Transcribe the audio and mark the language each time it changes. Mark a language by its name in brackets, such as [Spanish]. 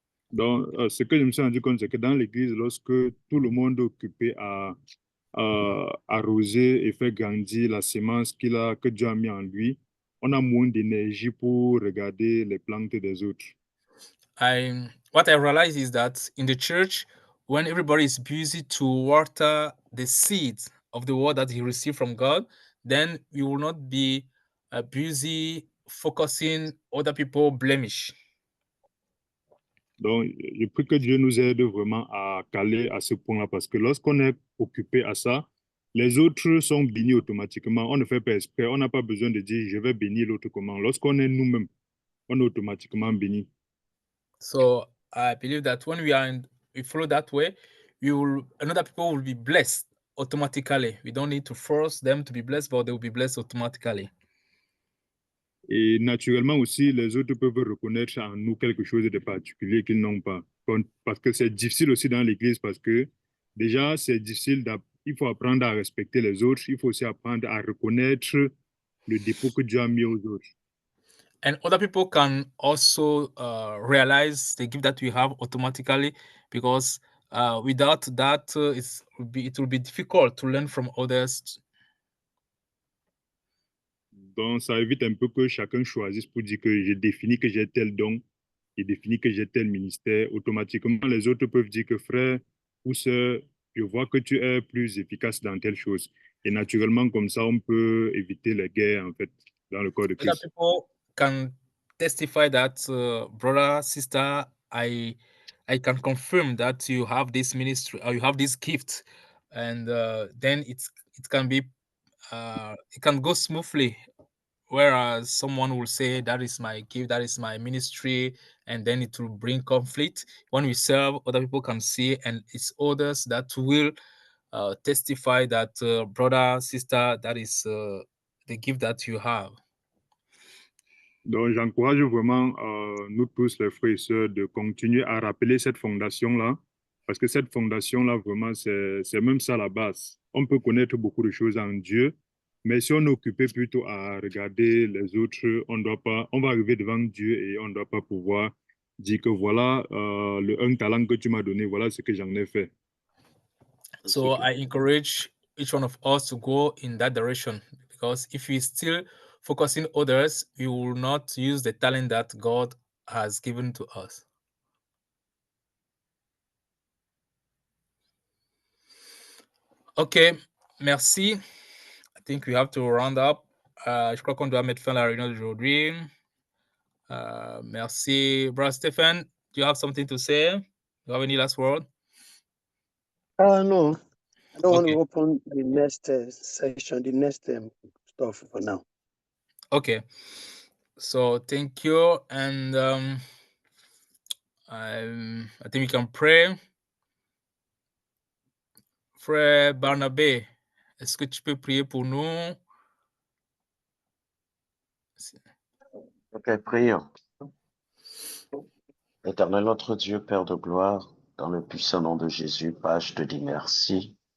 [French] Donc, ce que je me suis rendu compte, c'est que dans l'église, lorsque tout le monde est occupé à arroser et faire grandir la semence que Dieu a mis en lui, on a moins d'énergie pour regarder les plantes des autres. [English] What I realize is that in the church, when everybody is busy to water the seeds of the word that he received from God, then you will not be busy focusing other people blemish. [French] Donc, je prie que Dieu nous aide vraiment à caler à ce point-là parce que lorsqu'on est occupé à ça, les autres sont bénis automatiquement. On ne fait pas exprès. On n'a pas besoin de dire je vais bénir l'autre comment. Lorsqu'on est nous-mêmes, on est automatiquement béni. [English] So I believe that when we follow that way, another people will be blessed automatically. We don't need to force them to be blessed, but they will be blessed automatically. [French] Et naturellement aussi, les autres peuvent reconnaître en nous quelque chose de particulier qu'ils n'ont pas. Parce que c'est difficile aussi dans l'Église parce que déjà, c'est difficile. Il faut apprendre à respecter les autres. Il faut aussi apprendre à reconnaître le dépôt que Dieu a mis aux autres. [English] And other people can also realize the gift that we have automatically, because without that, it will be difficult to learn from others. [French] Donc, ça évite un peu que chacun choisisse pour dire que j'ai défini que j'ai tel don, j'ai défini que j'ai tel ministère. Automatiquement, les autres peuvent dire que frère ou sœur, je vois que tu es plus efficace dans telle chose. Et naturellement, comme ça, on peut éviter les guerres, en fait, dans le corps de [English] Other [French] Christ. [English] people can testify that, brother, sister, I can confirm that you have this ministry or you have this gift, and then it can be it can go smoothly. Whereas someone will say that is my gift, that is my ministry, and then it will bring conflict. When we serve, other people can see, and it's others that will testify that, brother, sister, that is the gift that you have. [French] Donc, j'encourage vraiment nous tous, les frères et sœurs, de continuer à rappeler cette fondation-là, parce que cette fondation-là, vraiment, c'est même ça la base. On peut connaître beaucoup de choses en Dieu, mais si on est occupé plutôt à regarder les autres, on va arriver devant Dieu et on ne doit pas pouvoir dire que voilà, le un talent que tu m'as donné, voilà ce que j'en ai fait. [English] So I encourage each one of us to go in that direction, because if we still focusing others, we will not use the talent that God has given to us. Ok, merci. I think we have to round up. [French] Je crois qu'on doit mettre fin à la réunion d'aujourd'hui. Merci. [English] Brother Stephen, do you have something to say? Do you have any last word? No, I don't want Okay. to open the next section, the next stuff for now. Okay. So thank you, and I think we can pray. [French] Frère Barnabé, est-ce que tu peux prier pour nous? Ok, prions. Éternel notre Dieu, Père de gloire, dans le puissant nom de Jésus, Père, je te dis merci.